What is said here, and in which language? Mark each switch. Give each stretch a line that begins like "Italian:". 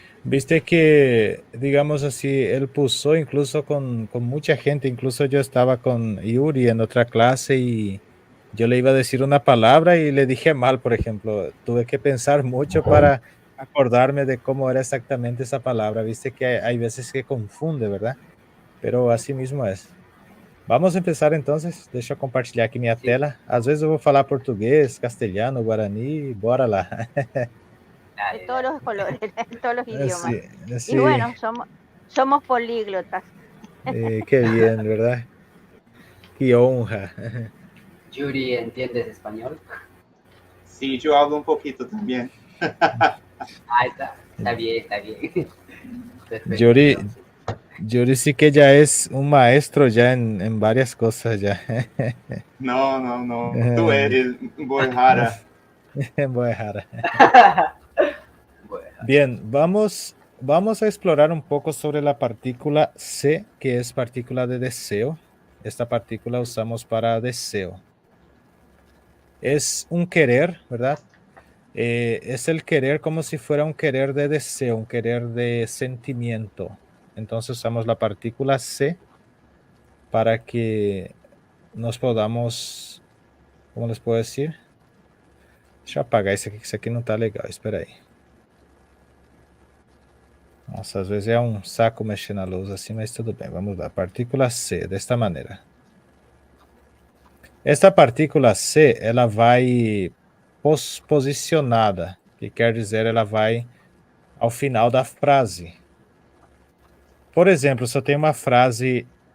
Spanish: Viste que, digamos así, él puso incluso con mucha gente, incluso yo estaba con Yuri en otra clase y yo le iba a decir una palabra y le dije mal, por ejemplo. Tuve que pensar mucho para acordarme de cómo era exactamente esa palabra. Viste que hay veces que confunde, ¿verdad? Pero así mismo es. Vamos a empezar entonces.
Portuguese: Deixa eu compartilhar aqui minha tela. Às vezes eu vou falar português, castelhano, guarani, bora lá.
Spanish: De todos los colores, de todos los idiomas. Sí. Y bueno, somos políglotas. Qué bien, ¿verdad? Qué honra. Yuri, ¿entiendes español? Sí, yo hablo un poquito también. Está bien. Perfecto. Yuri sí que ya es un maestro ya en varias cosas ya. No. Tú eres Boihara. Boihara. Bien, vamos a explorar un poco sobre la partícula C, que es partícula de deseo. Esta partícula usamos para deseo. Es un querer, ¿verdad? Es el querer como si fuera un querer de deseo, un querer de sentimiento. Entonces usamos la partícula C para que nos podamos, ¿cómo les puedo decir?
Portuguese: Deixa eu apagar isso aqui, que isso aqui não tá legal, espera aí. Nossa, às vezes é um saco mexer na luz assim, mas tudo bem, vamos lá. Partícula C, desta maneira. Esta partícula C, ela vai posicionada, que quer dizer, ela vai ao final da frase. Por exemplo, se eu tenho uma frase...